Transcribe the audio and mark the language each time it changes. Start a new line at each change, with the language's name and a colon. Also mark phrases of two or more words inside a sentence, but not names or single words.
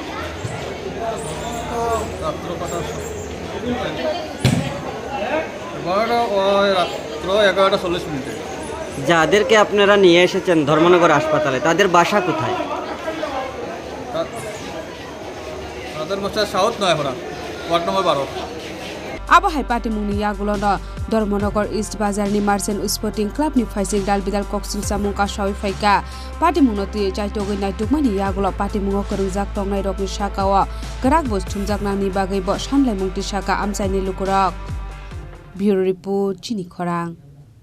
Bangla: রাত্র 11:40 যাদেরকে আপনারা নিয়ে এসেছেন ধর্মনগর হাসপাতালে তাদের বাসা কোথায় তাদের বাসা সাউথ নয় খোরাং
English: ward number
Bangla: 12
Kok Borok: abo hai party mungni yagulo no Dormonogor East Bazar ni Marcel Sporting Club ni Phaising dalbidal Koksilamungo Kasaoi Phaikha party mungno tui chaitogoi naitukmani yagulo party mungo korungjak tongnai rokni sakao grak bos thumjaknani bagai bo sanlai mungti saka amsaini lukurok Bureau Report Chini Khorang